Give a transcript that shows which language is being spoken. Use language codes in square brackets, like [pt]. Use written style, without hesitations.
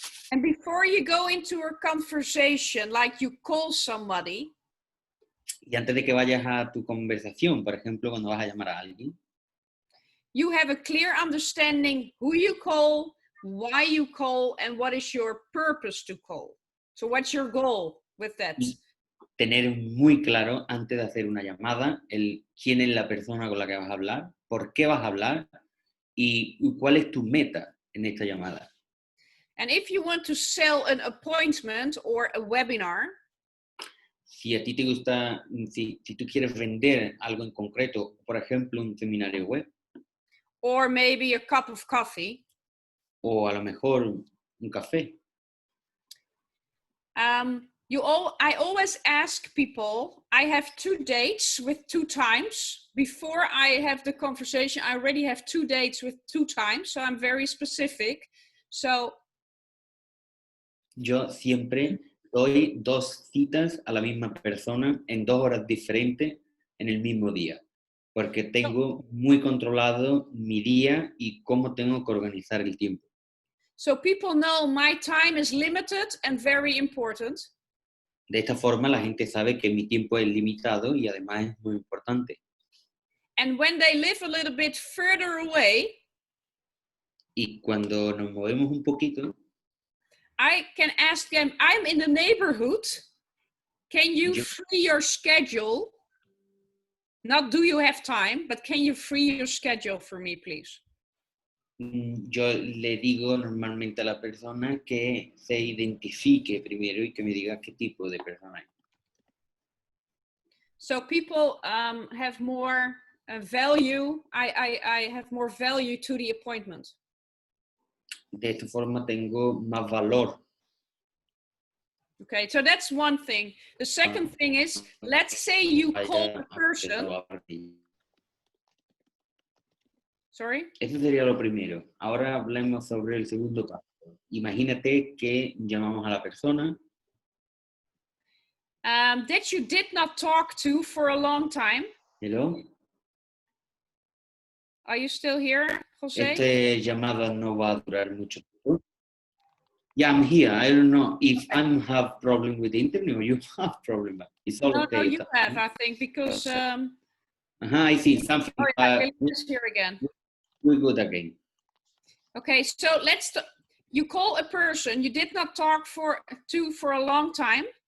[en] And before you go into a conversation, like you call somebody, [es] y antes de que vayas a tu conversación, por ejemplo, cuando vas a llamar a alguien, [en] you have a clear understanding who you call, why you call, and what is your purpose to call. So what's your goal with that? [es] Tener muy claro antes de hacer una llamada el quién es la persona con la que vas a hablar, por qué vas a hablar y cuál es tu meta en esta llamada. [en] And if you want to sell an appointment or a webinar, [es] si a ti te gusta, si tú quieres vender algo en concreto, por ejemplo, un seminario web, [en] or maybe a cup of coffee, [es] o a lo mejor un café, [en] I always ask people, I have 2 dates with 2 times. Before I have the conversation, I already have 2 dates with 2 times, so I'm very specific. So [es] yo siempre doy 2 citas a la misma persona en 2 horas diferentes en el mismo día, porque tengo muy controlado mi día y cómo tengo que organizar el tiempo. [en] So people know my time is limited and very important. [es] De esta forma la gente sabe que mi tiempo es limitado y además es muy importante. [en] And when they live a little bit further away, [es] y cuando nos movemos un poquito, [en] I can ask them, I'm in the neighborhood. Can you free your schedule? Not do you have time, but can you free your schedule for me, please? [es] Yo le digo normalmente a la persona que se identifique primero y que me diga qué tipo de persona es. [en] So people have more value. I have more value to the appointment. [es] De esta forma tengo más valor. [en] Okay, so that's one thing. The second thing is, let's say you call a person. Sorry? [es] Eso sería lo primero. Ahora hablemos sobre el segundo paso. Imagínate que llamamos a la persona [en] that you did not talk to for a long time. Hello. Are you still here, Jose? [es] Esta llamada no va a durar mucho tiempo. [en] Yeah, I'm here. I don't know if I have problem with the internet or you have problem. It's all okay. No, you have, I think, because... I see something. Oh, yeah, let's hear again. We're good again. Okay, so you call a person you did not talk to for a long time.